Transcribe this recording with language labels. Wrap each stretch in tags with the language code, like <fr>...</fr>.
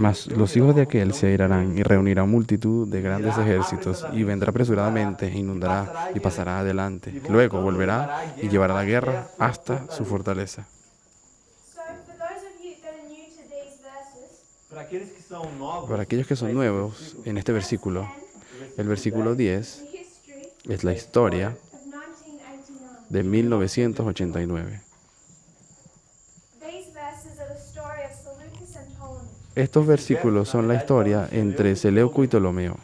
<es>Mas los hijos de aquel se irán y reunirán multitud de grandes ejércitos y vendrá apresuradamente e inundará y pasará adelante. Luego volverá y llevará la guerra hasta su fortaleza.</es> <en>So for those of you that are new to these verses,</en> <pt>Para aqueles que são novos,</pt> <es>Para aquellos que son nuevos en este versículo, el versículo 10</es> <en>the history</en> <es>es la historia</es> <en>of 1989.</en> <es>de 1989.</es> <en>These verses are the story of Seleucus and Ptolemy.</en> <es>Estos versículos son la historia entre Seleuco y Ptolomeo.</es>